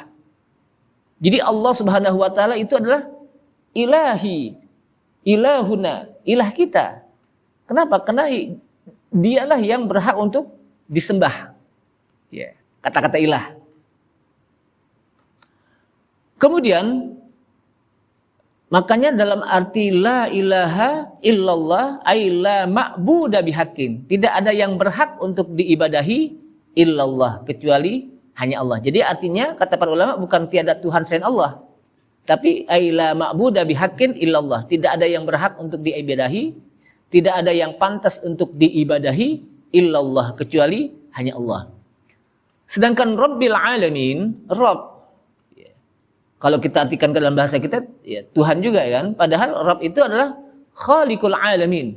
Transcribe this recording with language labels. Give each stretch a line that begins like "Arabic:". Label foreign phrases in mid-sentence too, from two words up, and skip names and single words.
Indonesian: Jadi Allah Subhanahu wa taala itu adalah ilahi, ilahuna, ilah kita. Kenapa? Karena dialah yang berhak untuk disembah. Ya, kata-kata ilah. Kemudian makanya dalam arti
Arabic: لا إله إلا الله أي لا معبود بحق.
Indonesian: Tidak ada yang berhak untuk diibadahi illallah kecuali hanya Allah. Jadi artinya kata para ulama bukan tiada Tuhan selain Allah. Tapi
Arabic: أي لا معبود بحق إلا الله.
Indonesian: Tidak ada yang berhak untuk diibadahi, tidak ada yang pantas untuk diibadahi illallah kecuali hanya Allah. Sedangkan
Arabic: رب العالمين,
Indonesian: Rabb, kalau kita artikan ke dalam bahasa kita, ya, Tuhan juga kan. Padahal Rabb itu adalah
Arabic: خالق العالمين.